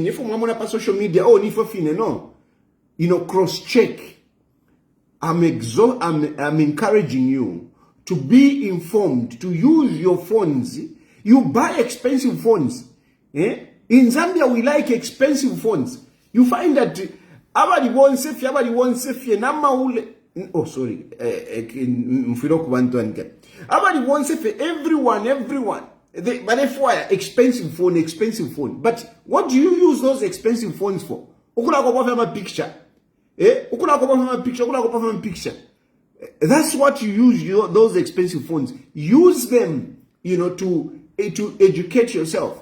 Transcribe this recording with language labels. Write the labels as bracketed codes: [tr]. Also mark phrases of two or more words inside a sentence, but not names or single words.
[en] If I'm on social media, no. Cross-check. I'm encouraging you to be informed, to use your phones. You buy expensive phones. In Zambia, we like expensive phones. You find that [bem] abali bonse fye namaule. Oh, sorry. Abali bonse fye, [en] everyone. But if why expensive phone. But what do you use those expensive phones for? [bem] Ukuna kopa [en] my picture. [bem] Ukuna kopa [en] my picture. That's what you use those expensive phones. Use them, to educate yourself.